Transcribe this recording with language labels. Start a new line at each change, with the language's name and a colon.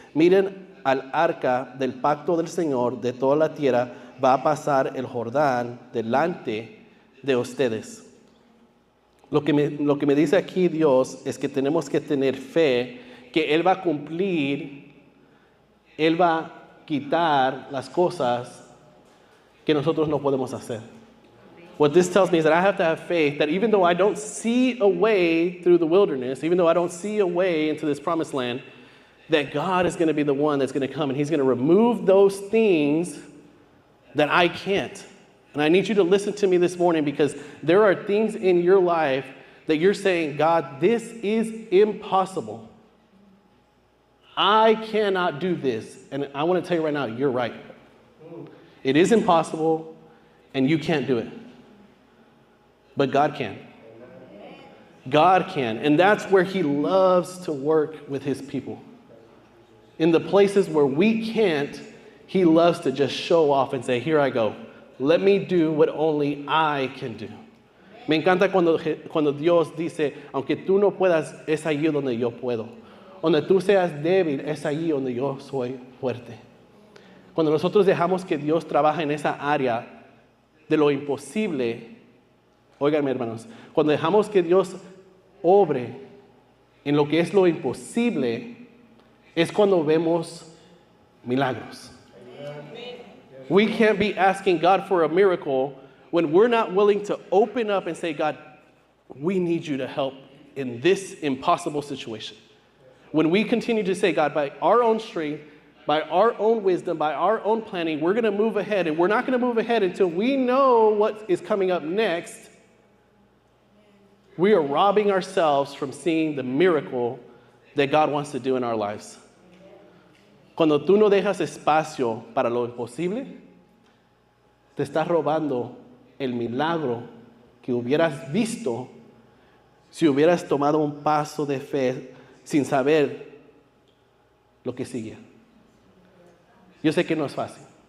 Spanish: Miren al arca del pacto del Señor de toda la tierra, va a pasar el Jordán delante de ustedes. Lo que me dice aquí Dios es que tenemos que tener fe que Él va a cumplir, Él va a quitar las cosas que nosotros no podemos hacer.
English: What this tells me is that I have to have faith that even though I don't see a way through the wilderness, even though I don't see a way into this promised land, that God is going to be the one that's going to come and he's going to remove those things that I can't. And I need you to listen to me this morning because there are things in your life that you're saying, God, this is impossible. I cannot do this. And I want to tell you right now, you're right. It is impossible and you can't do it. But God can. God can. And that's where he loves to work with his people. In the places where we can't, he loves to just show off and say, here I go. Let me do what only I can do.
Spanish: Me encanta cuando Dios dice, aunque tú no puedas, es allí donde yo puedo. Donde tú seas débil, es allí donde yo soy fuerte. Cuando nosotros dejamos que Dios trabaje en esa área de lo imposible, óiganme hermanos, cuando dejamos que Dios obre en lo que es lo imposible, es cuando vemos milagros.
English: We can't be asking God for a miracle when we're not willing to open up and say, God, we need you to help in this impossible situation. When we continue to say, God, by our own strength, by our own wisdom, by our own planning, we're going to move ahead, and we're not going to move ahead until we know what is coming up next, we are robbing ourselves from seeing the miracle that God wants to do in our lives.
Spanish: Cuando tú no dejas espacio para lo imposible, te estás robando el milagro que hubieras visto si hubieras tomado un paso de fe sin saber lo que sigue. Yo sé que no es fácil.